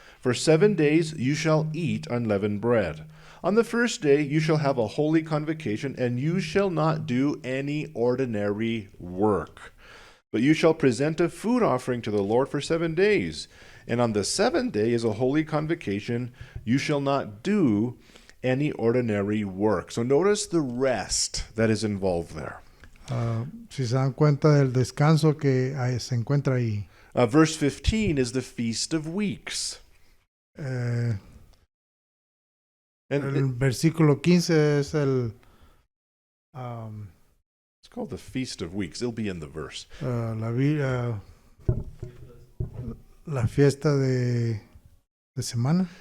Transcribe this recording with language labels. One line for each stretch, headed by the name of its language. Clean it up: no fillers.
English: For 7 days you shall eat unleavened bread. On the first day you shall have a holy convocation, and you shall not do any ordinary work. But you shall present a food offering to the Lord for 7 days. And on the 7th day is a holy convocation. You shall not do any ordinary work. So notice the rest that is involved there.
Spanish: Si se dan cuenta del descanso que se encuentra ahí.
English: Verse 15 is the Feast of Weeks. Eh, And
Spanish: el versículo 15 es
English: it's called the Feast of Weeks. It'll be in the verse.
Spanish: La fiesta de semana.